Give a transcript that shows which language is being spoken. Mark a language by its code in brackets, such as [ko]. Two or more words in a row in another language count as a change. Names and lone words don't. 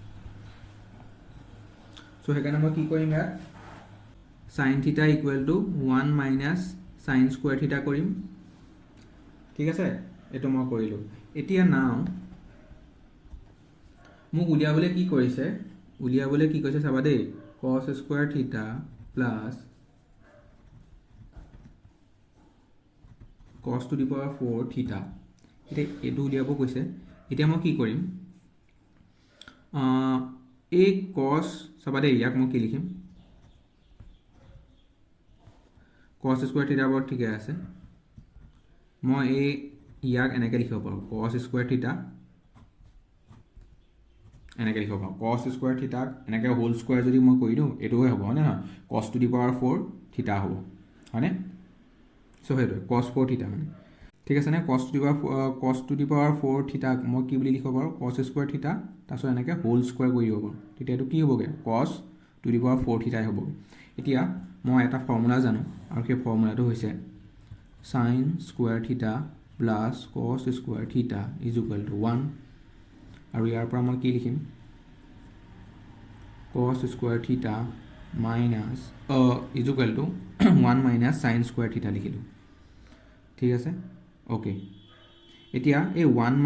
[as] চ' সেইকাৰণে মই কি কৰিম ইয়াত [en] sin θ equal to 1 minus sin square θ [as] কৰিম ঠিক আছে এইটো মই কৰিলোঁ এতিয়া নাও মোক উলিয়াবলৈ কি কৈছে চাবা দেই [en] cos square θ plus cos to the power 4 theta [as] এতিয়া এইটো উলিয়াব কৈছে এতিয়া মই কি কৰিম এই cos চাবা দেই ইয়াক মই কি লিখিম [en] cos square theta [as] বৰ ঠিকে আছে মই এই ইয়াক এনেকৈ লিখিব পাৰোঁ [en] cos square theta [as] এনেকৈ লিখিব পাৰোঁ [en] cos square thetaক [as] এনেকৈ [en] whole square [as] যদি মই কৰি দিওঁ এইটোৱে হ'ব হয়নে নহয় [en] cos to the power 4 theta [as] হ'ব হয়নে চ' সেইটোৱে [en] cos 4 theta [as] মানে ঠিক আছে নে [en] cos to the power 4 thetaক [as] মই কি বুলি লিখিব পাৰোঁ [en] cos square theta [as] তাৰপিছত এনেকৈ [en] whole square [as] কৰি দিব পাৰোঁ তেতিয়া এইটো কি হ'বগৈ [en] cos to the power 4 thetaই [as] হ'বগৈ এতিয়া মই এটা ফৰ্মুলা জানো আৰু সেই ফৰ্মুলাটো হৈছে [en] sin square theta plus cos square theta is equal to 1 [as] আৰু ইয়াৰ পৰা মই কি লিখিম [en] cos square theta minus is equal to 1 minus sin square theta [as] লিখিলোঁ ঠিক আছে অ'কে এতিয়া এই 1